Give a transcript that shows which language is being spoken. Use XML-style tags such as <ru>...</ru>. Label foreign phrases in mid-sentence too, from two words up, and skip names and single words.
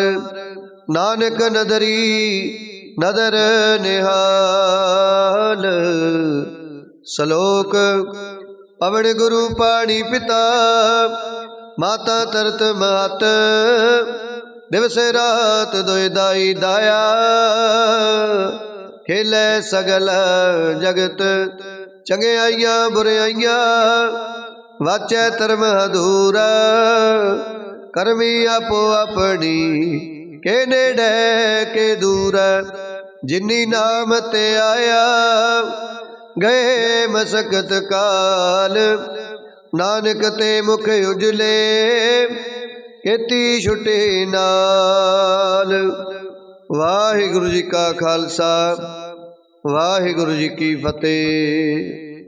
<pa>ਨਾਨਕ ਨਦਰੀ ਨਦਰਿ ਨਿਹਾਲ। ਸਲੋਕੁ ਪਵਣੁ ਗੁਰੂ ਪਾਣੀ ਪਿਤਾ, ਮਾਤਾ ਧਰਤਿ ਮਹਤੁ। ਦਿਵਸੁ ਰਾਤਿ ਦੁਇ ਦਾਈ ਦਾਇਆ, ਖੇਲੈ ਸਗਲ ਜਗਤੁ। ਚੰਗਿਆਈਆ ਬੁਰਿਆਈਆ ਵਾਚੈ ਧਰਮੁ ਹਦੂਰਿ। ਕਰਮੀ ਆਪੋ ਆਪਣੀ ਕੇ ਨੇੜੈ ਕੇ ਦੂਰਿ। ਜਿਨੀ ਨਾਮੁ ਧਿਆਇਆ ਗਏ ਮਸਕਤਿ ਘਾਲਿ। ਨਾਨਕ ਤੇ ਮੁਖ ਉਜਲੇ ਕੇਤੀ ਛੁਟੀ ਨਾਲਿ। ਵਾਹਿਗੁਰੂ ਜੀ ਕਾ ਖਾਲਸਾ, ਵਾਹਿਗੁਰੂ ਜੀ ਕੀ ਫਤਹਿ।</pa>